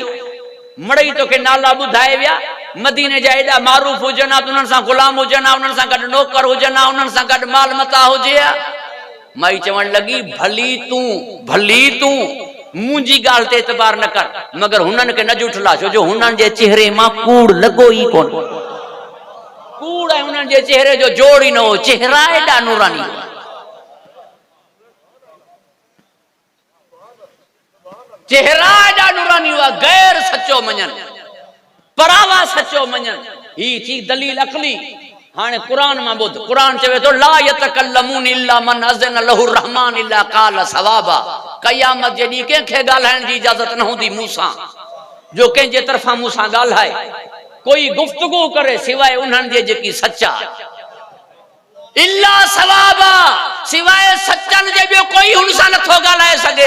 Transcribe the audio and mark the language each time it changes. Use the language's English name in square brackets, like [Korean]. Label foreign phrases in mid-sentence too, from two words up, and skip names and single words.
[Sindhi] मड़ई तोखे नाला ॿुधाए विया, मदीने जा एॾा मारूफ हुजनि हा, उन्हनि सां गुलाम हुजनि हा, उन्हनि सां गॾु नौकर हुजनि हा, उन्हनि सां गॾु माल मता हुजे हा। माई चवण लॻी भली तूं मुंहिंजी ॻाल्हि ते एतबार न कर, मगर हुननि खे न जुठला, छो जो हुननि जे चेहरे मां कूड़ लॻो ई कोन। कूड़ ऐं हुननि जे चेहरे जो जोड़ ई न हो, चेहरा एॾा नूरानी हुआ। चेहरा एॾा नूरानी हुआ, गैर सचो मञनि, परावा सचो मञनि। ही थी दलील अकली। हाणे कुरान मां ॿुध, कुरान चवे थो [Arabic] لا يتكلمون إلا من أذن له الرحمن إلا قال صوابا. [Sindhi] क़यामत जे ॾींहुं कंहिंखे ॻाल्हाइण जी इजाज़त न हूंदी मूंसां, जो कंहिंजे तरफ़ां मूंसां ॻाल्हाए, कोई गुफ्तगू करे सिवाय उन्हनि जे जेकी सचा, [Arabic] إلا صوابا, [Sindhi] सिवाय सचनि जे ॿियो कोई हुन सां नथो ॻाल्हाए सघे।